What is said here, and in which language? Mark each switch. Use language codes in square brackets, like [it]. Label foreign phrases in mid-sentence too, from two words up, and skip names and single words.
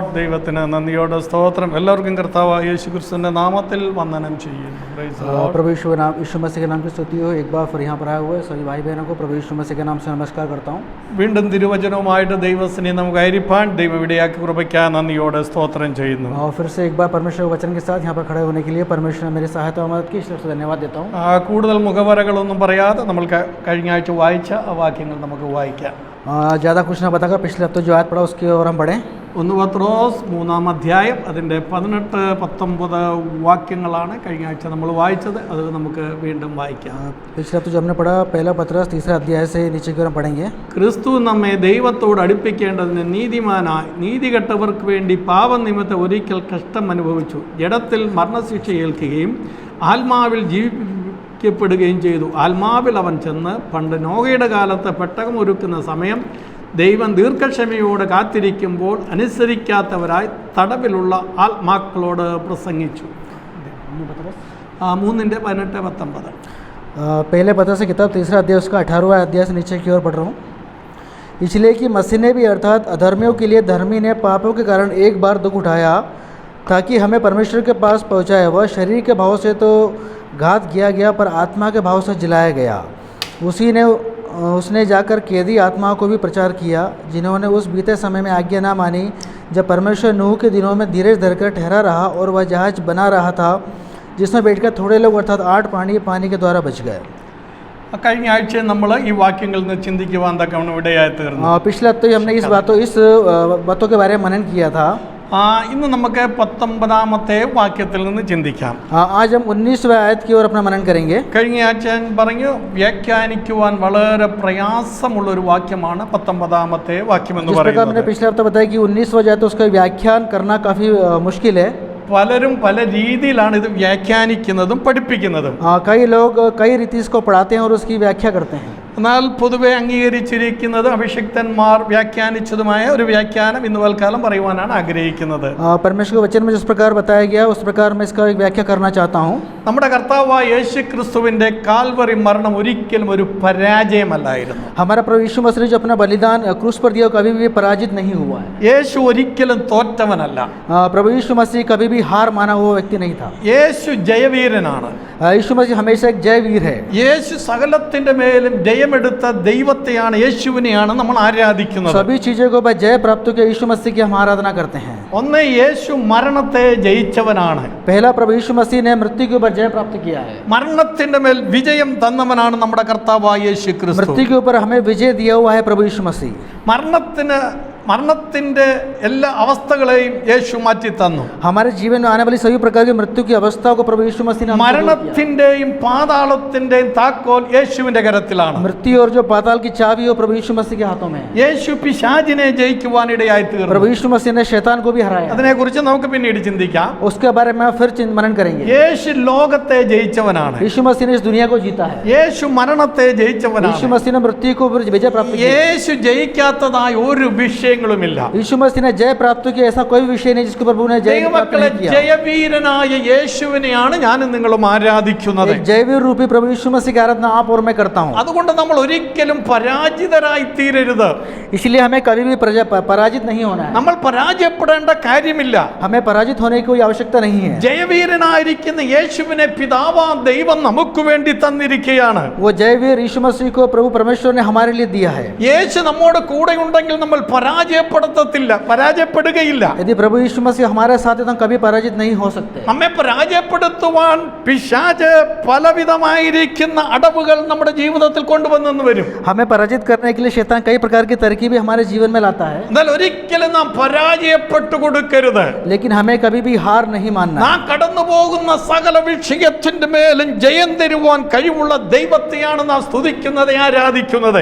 [ml] ദൈവത്തിന് നന്ദിയോടെ സ്തോത്രം. എല്ലാവർക്കും കർത്താവായ യേശു ക്രിസ്തുവിന്റെ നാമത്തിൽ വന്ദനം ചെയ്യുന്നു. [hi] प्रभु यीशु मसीह के नाम की स्तुति हो. एक बार फिर यहाँ पर आए हुए सभी भाई बहनों को प्रभु यीशु मसीह के नाम से नमस्कार करता हूँ. [ml] വീണ്ടും തിരുവചനവുമായിട്ട് ദൈവസന്നിധി നമുക്ക് ആയിരിക്കാൻ ദൈവം ഇടയാക്കി കൃപയ്ക്ക് നന്ദിയോടെ സ്തോത്രം ചെയ്യുന്നു. [hi] और फिर से एक बार परमेश्वर के वचन के साथ यहाँ पर खड़े होने के लिए परमेश्वर ने मेरी सहायता और मदद की, इसलिए धन्यवाद देता हूँ. [ml] കൂടുതൽ മുഖവരകളൊന്നും പറയാതെ നമ്മൾ കഴിഞ്ഞ ആഴ്ച വായിച്ച ആ വാക്യങ്ങൾ നമുക്ക് വായിക്കാം. [hi] ज़्यादा कुछ ना बताकर पिछले हफ्ते जो आयत पढ़ा उसकी ओर हम बढ़ें. [ml] 1 പത്രോസ് 3-ാം അധ്യായം അതിൻ്റെ 18-19 വാക്യങ്ങളാണ് കഴിഞ്ഞ ആഴ്ച നമ്മൾ വായിച്ചത്. അത് നമുക്ക് വീണ്ടും വായിക്കാം. [hi] पिछले हफ्ते जो हमने पढ़ा 1 पत्रस 3 अध्याय से नीचे की ओर हम पढ़ेंगे. [ml] ക്രിസ്തു നമ്മെ ദൈവത്തോട് അടുപ്പിക്കേണ്ടതിന് നീതിമാനായി നീതികെട്ടവർക്ക് വേണ്ടി പാപനിമിത്തം ഒരിക്കൽ കഷ്ടം അനുഭവിച്ചു. ജഡത്തിൽ മരണശിക്ഷ ഏൽക്കുകയും ആത്മാവിൽ ജീവിക്കപ്പെടുകയും ചെയ്തു. ആത്മാവിൽ അവൻ ചെന്ന് പണ്ട് നോഹയുടെ കാലത്ത് പെട്ടകം ഒരുക്കുന്ന സമയം ദൈവം ദീർഘക്ഷമയോടെ കാത്തിരിക്കുമ്പോൾ അനുസരിക്കാത്തവരായി തടവിലുള്ള ആത്മാക്കളോട് പ്രസംഗിച്ചു. 3:18-19. [hi] पहले पत्रस की किताब 3 अध्याय उसका 18वां अध्याय से नीचे की ओर पढ़ रहा हूँ. इसलिए कि मसीह ने भी अर्थात अधर्मियों के लिए धर्मी ने पापों के कारण एक बार दुख उठाया ताकि हमें परमेश्वर के पास पहुँचाए. वह शरीर के भाव से तो घात किया गया पर आत्मा के भाव से जिलाया गया. उसने जाकर कैदी आत्माओं को भी प्रचार किया जिन्होंने उस बीते समय में आज्ञा ना मानी जब परमेश्वर नूह के दिनों में धीरज धरकर ठहरा रहा और वह जहाज बना रहा था जिसमें बैठकर थोड़े लोग अर्थात 8 पानी के द्वारा बच गए. [ml] കഴിഞ്ഞ ആഴ്ച നമ്മൾ ഈ വാക്യങ്ങളിൽ നിന്ന് ചിന്തിക്കുവാൻ തക്കവണ്ണം ഇടയായി തീർന്നു. [hi] पिछले हफ्ते हमने इस बातों के बारे में मनन किया था. [ml] ഇന്ന് നമുക്ക് 19ാമത്തെ വാക്യത്തിൽ നിന്ന് ചിന്തിക്കാം. [hi] आज हम 19वें आयत की ओर अपना मनन करेंगे. [ml] കഴിഞ്ഞ ആഴ്ച ഞാൻ പറഞ്ഞു വ്യാഖ്യാനിക്കുവാൻ വളരെ പ്രയാസമുള്ള ഒരു വാക്യമാണ് 19ാമത്തെ വാക്യം എന്ന് പറയുന്നത്. [hi] मैंने पिछले हफ्ते बताया कि 19वां आयत उसका व्याख्यान करना काफी मुश्किल है. [ml] പലരും പല രീതിയിലാണ് ഇത് വ്യാഖ്യാനിക്കുന്നതും പഠിപ്പിക്കുന്നതും. [hi] कई लोग कई रीति इसको पढ़ाते हैं और उसकी व्याख्या करते हैं. [ml] എന്നാൽ പൊതുവെ അംഗീകരിച്ചിരിക്കുന്നത് അഭിഷിക്തന്മാർ വ്യാഖ്യാനിച്ചതുമായ ഒരു വ്യാഖ്യാനം ഇന്ന് തൽക്കാലം പറയുവാനാണ് ആഗ്രഹിക്കുന്നത്. [hi] परमेश्वर के वचन में जिस प्रकार बताया गया उस प्रकार मैं इसका एक व्याख्या करना चाहता हूँ. [ml] നമ്മുടെ കർത്താവായ യേശു ക്രിസ്തുവിന്റെ കാൽവറി മരണം ഒരിക്കലും ഒരു പരാജയമല്ലായിരുന്നു. [hi] हमारा प्रभु यीशु मसीह ने जो अपना बलिदान क्रूस पर दिया कभी भी पराजित नहीं हुआ है. [ml] യേശു ഒരിക്കലും തോറ്റവനല്ല. [hi] प्रभु यीशु मसीह कभी भी हार माना हुआ व्यक्ति नहीं था. [ml] യേശു ജയവീരനാണ്. [hi] यीशु मसीह हमेशा एक जयवीर है. [ml] യേശു സകലത്തിന്റെ മേലും ജയമെടുത്ത ദൈവത്തെയാണ്, യേശുവിനെയാണ് നമ്മൾ ആരാധിക്കുന്നത്. [hi] सभी चीजों को ऊपर जय प्राप्त किया यीशु मसीह की हम आराधना करते हैं. [ml] ഒന്ന് യേശു മരണത്തെ ജയിച്ചവനാണ്. [hi] पहला प्रभु यीशु मसीह ने मृत्यु के ऊपर जय प्राप्त किया है. [ml] മരണത്തിന്റെ മേൽ വിജയം തന്നവനാണ് നമ്മുടെ കർത്താവായ യേശു ക്രിസ്തു. [hi] मृत्यु के ऊपर हमें विजय दिया हुआ है प्रभु यीशु मसीह. [ml] മരണത്തിന്റെ എല്ലാ അവസ്ഥകളെയും യേശു മാറ്റി തന്നു. [hi] हमारे जीवन में आने वाली सभी प्रकार की मृत्यु की अवस्थाओं को प्रभु यीशु मसीह ने [ml] മരണത്തിന്റെയും പാതാളത്തിന്റെയും താക്കോൽ യേശുവിന്റെ കരത്തിലാണ്. [hi] मृत्यु और जो पाताल की चाबी हो प्रभु यीशु मसीह के हाथों में. [ml] യേശു പിശാചിനെ ജയിക്കുവാനിടയായി തീർന്നു. [hi] प्रभु यीशु मसीह ने शैतान को भी हराया. [ml] അതിനെക്കുറിച്ച് നമുക്ക് പിന്നീട് ചിന്തിക്കാം. [hi] उसके बारे में फिर मनन करेंगे. [ml] യേശു ലോകത്തെ ജയിച്ചവനാണ്. [hi] यीशु मसीह ने इस दुनिया को जीता है. [ml] യേശു മരണത്തെ ജയിച്ചവനാണ്. [hi] यीशु मसीह ने मृत्यु को विजय प्राप्त किया. [ml] യേശു ജയിക്കാത്തതായ ഒരു വിഷയങ്ങളുമില്ല. [hi] यीशु मसीह ने जय प्राप्त किया ऐसा कोई विषय नहीं जिसके प्रभु ने जय प्राप्त नहीं किया. [ml] ജയവീരനായ യേശുവിനെയാണ് ഞാനും നിങ്ങളും ആരാധിക്കുന്നത്. [hi] जयवीर रूपी प्रभु यीशु मसीह की आराधना आप और मैं करता हूं. [ml] അതുകൊണ്ട് നമ്മൾ ഒരിക്കലും പരാജിതരായി തീരരുത്. [hi] इसलिए हमें कभी भी पराजित नहीं होना है. [ml] നമ്മൾ പരാജയപ്പെടേണ്ട കാര്യമില്ല. [hi] हमें पराजित होने की कोई आवश्यकता नहीं है. [ml] ജയവീരനായിരിക്കുന്ന യേശുവിനെ പിതാവാം ദൈവം നമുക്ക് വേണ്ടി തന്നിരിക്കുകയാണ്. [hi] वो जयवीर यीशु मसीह को प्रभु परमेश्वर ने हमारे लिए दिया है. [ml] യേശു നമ്മോട് കൂടെ ഉണ്ടെങ്കിൽ നമ്മൾ പരാജയപ്പെടുകയില്ല. [hi] यदि प्रभु यीशु मसीह हमारे साथ है तो कभी पराजित नहीं हो सकते. [ml] നമ്മെ പരാജയപ്പെടുത്തുവാൻ പിശാച് പലവിധമായിരിക്കുന്ന അടവുകൾ നമ്മുടെ ജീവിതത്തിൽ കൊണ്ടുവന്നു വരും. [hi] हमें पराजित करने के लिए शैतान कई प्रकार की तरकीबें हमारे जीवन में लाता है. [ml] എന്നാൽ ഒരിക്കലും നാം പരാജയപ്പെട്ടു കൊടുക്കരുത്. [hi] लेकिन हमें कभी भी हार नहीं मानना. [ml] നാം കടന്നു പോകുന്ന സകല വിഷയത്തിന്റെ മേലും ജയം തരുവാൻ കഴിവുള്ള ദൈവത്തെയാണ് നാം സ്തുതിക്കുന്നത്, ആരാധിക്കുന്നത്.